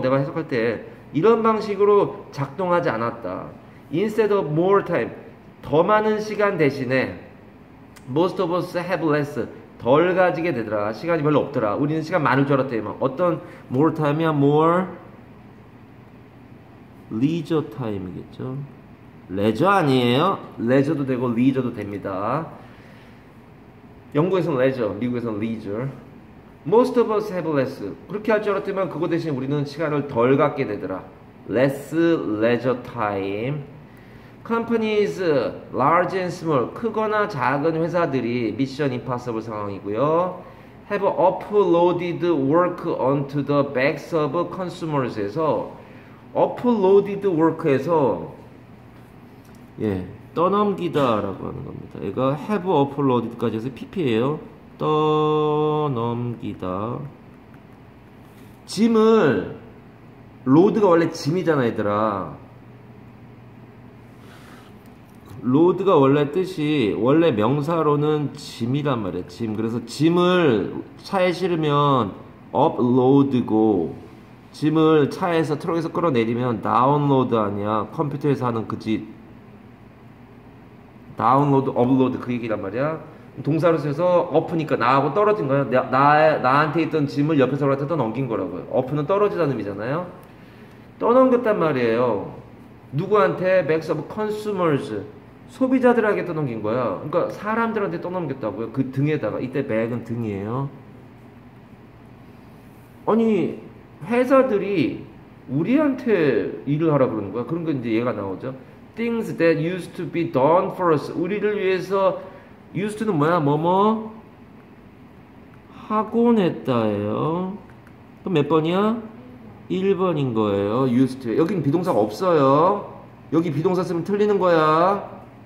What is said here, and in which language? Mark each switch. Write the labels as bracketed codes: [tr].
[ko] 내가 해석할 때 이런 방식으로 작동하지 않았다. [en] Instead of more time, [ko] 더 많은 시간 대신에 [en] most of us have less, [ko] 덜 가지게 되더라. 시간이 별로 없더라. 우리는 시간 많을 줄 알았대요. 어떤 more time이야? [en] more leisure time이겠죠. [ko] 레저 아니에요? 레저도 되고 리저도 됩니다. 영국에서는 레저, 미국에서는 리저. [en] Most of us have less. [ko] 그렇게 할 줄 알았지만 그거 대신 우리는 시간을 덜 갖게 되더라. [en] Less leisure time. Companies, large and small, [ko] 크거나 작은 회사들이 Mission Impossible 상황이고요. [en] Have uploaded work onto the backs of consumers에서 uploaded work에서 [ko] 떠넘기다라고 하는 겁니다. 얘가 have uploaded까지 해서 pp예요. 떠넘기다. 짐을 로드가 원래 짐이잖아, 얘들아. 로드가 원래 뜻이 원래 명사로는 짐이란 말이야. 짐. 그래서 짐을 차에 실으면 upload고 짐을 차에서 트럭에서 끌어내리면 다운로드 아니야. 컴퓨터에서 하는 그 짓. 다운로드, 업로드 그 얘기란 말이야. 동사로 써서 up니까 나하고 떨어진 거야. 나한테 있던 짐을 옆에 사람한테 떠넘긴 거라고요. up는 떨어지다는 의미잖아요. 떠넘겼단 말이에요. 누구한테? [en] backs of consumers. [ko] 소비자들에게 떠넘긴 거야. 그러니까 사람들한테 떠넘겼다고요. 그 등에다가. 이때 back은 등이에요. 아니 회사들이 우리한테 일을 하라 그러는 거야. 그런 거 이제 얘가 나오죠. [en] Things that used to be done for us. [ko] 우리를 위해서 used to는 뭐야? 뭐뭐 하곤 했다예요. 그럼 몇 번이야? 1번인 거예요. used to. 여기는 비동사가 없어요. 여기 비동사 쓰면 틀리는 거야.